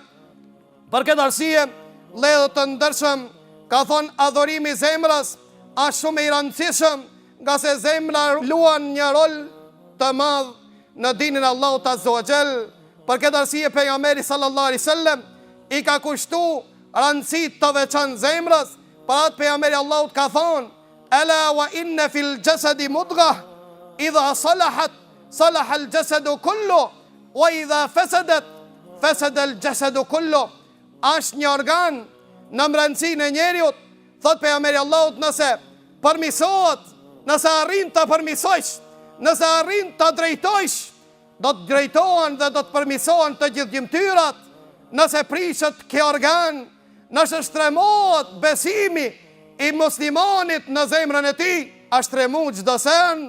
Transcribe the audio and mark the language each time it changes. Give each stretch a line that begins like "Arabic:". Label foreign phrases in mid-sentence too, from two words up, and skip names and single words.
Albanian: Për këtë arsye, vëllezër të ndershëm, ka thonë adhurimi i zemrës është shumë i rëndësishëm, nga se zemra luan një rol të madh në dinin e Allahut
Arabic: عز وجل.
Albanian: Për këtë arsye pejgamberi
Arabic: صلى الله عليه وسلم
Albanian: i ka kushtuar rëndësi të veçantë zemrës. Për atë pejgamberi Allahut ka thonë:
Arabic: "ألا وإن في الجسد مضغة إذا صلحت صلح الجسد كله وإذا فسدت فسد الجسد كله, wa idha fasadat fasada al jasadu kullu."
Albanian: Është një organ në brendësinë e njeriut, thot pejgamberi Allahut, nëse përmisohet, nëse arrin të përmisojsh, nëse arrin të drejtojsh, do të drejtohen dhe do të përmisohen të gjithë gjymtyrat. Nëse prishet kjo organ, nëse shtremohet besimi i muslimanit në zemrën e tij, është tremu çdo sen.